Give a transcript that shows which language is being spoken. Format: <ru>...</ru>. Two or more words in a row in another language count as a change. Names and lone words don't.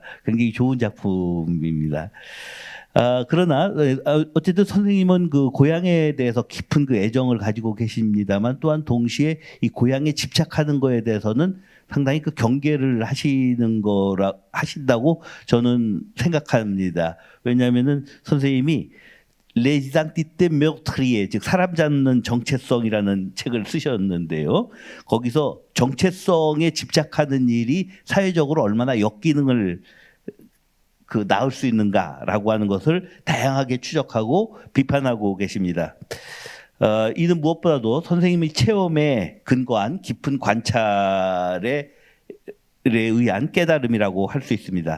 <ko>굉장히 좋은 작품입니다. 그러나 어쨌든 선생님은 그 고향에 대해서 깊은 그 애정을 가지고 계십니다만, 또한 동시에 이 고향에 집착하는 거에 대해서는 상당히 그 경계를 하신다고 저는 생각합니다. 왜냐하면은 선생님이 Les identités meurtrières, 즉 사람 잡는 정체성이라는 책을 쓰셨는데요. 거기서 정체성에 집착하는 일이 사회적으로 얼마나 역기능을 낳을 수 있는가라고 하는 것을 다양하게 추적하고 비판하고 계십니다. 이는 무엇보다도 선생님의 체험에 근거한 깊은 관찰에 의한 깨달음이라고 할 수 있습니다.</ko>